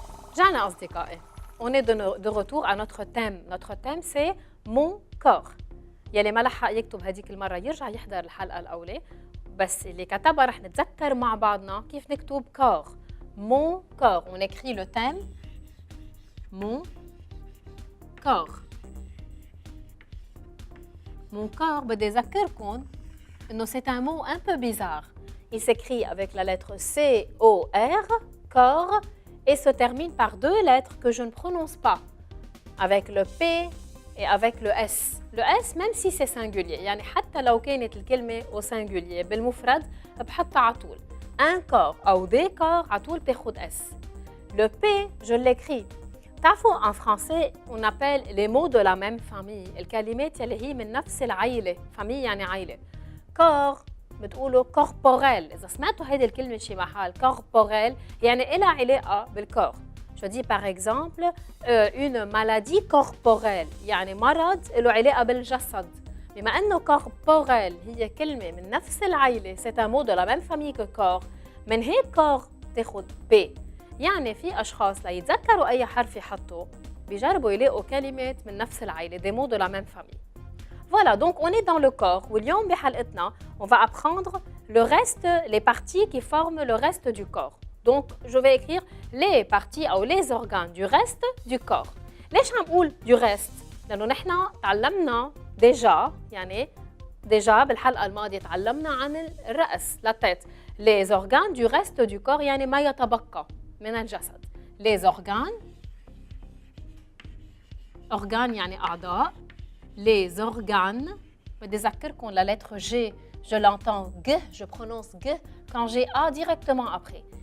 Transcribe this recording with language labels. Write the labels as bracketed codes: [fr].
[ar] رجعنا أصدقائي. [fr] On est de retour à notre thème. Notre thème c'est mon corps. [ar] يلي ما لحق يكتب هديك المرة يرجع يحضر الحلقة الأولى. بس اللي كتبها رح نتذكر مع بعضنا كيف نكتب corps. [fr] Mon corps. On écrit le thème. Mon corps. Mon corps, [ar] بدي أذكركم إنه [fr] c'est un mot un peu bizarre. Il s'écrit avec la lettre C-O-R, corps, et se termine par deux lettres que je ne prononce pas, avec le P et avec le S. Le S, même si c'est singulier, [ar] يعني حتى لو كانت الكلمة au singulier بالمفرد بحطها على طول. [fr] Un corps أو des corps [ar] على طول بتاخد [fr] S. Le P, je l'écris. [ar] تعرفوا [fr] en français on appelle les mots de la même famille. [ar] الكلمات اللي هي من نفس العيلة. famille يعني عيلة. corps بتقولوا corporel. إذا سمعتوا هيدي الكلمة شي محل corporel يعني إلها علاقة بالكور. [fr] Je dis par exemple une maladie corporelle [ar] يعني مرض له علاقة بالجسد. بما إنه corporel هي كلمة من نفس العيلة [fr] c'est un mot de la même famille que corps. [ar] من هيك corps تاخد B. يعني في أشخاص ليتذكروا أي حرف يحطوا بيجربوا يلاقوا كلمات من نفس العيلة [fr] des mots de la même famille. Voilà, donc on est dans le corps. [ar] واليوم بحلقتنا [fr] on va apprendre le reste, les parties qui forment le reste du corps. Donc je vais écrire les parties ou les organes du reste du corps. [ar] ليش عم بقول [fr] du reste؟ [ar] لأنه نحن تعلمنا déjà يعني déjà بالحلقة الماضية تعلمنا عن الرأس la tête. [fr] Les organes du reste du corps [ar] يعني ما يتبقى من الجسد. [fr] Les organes organes [ar] يعني أعضاء. [fr] Les organes [ar] بدي أذكركم [fr] la lettre G je l'entends G, je prononce G quand j'ai A directement après.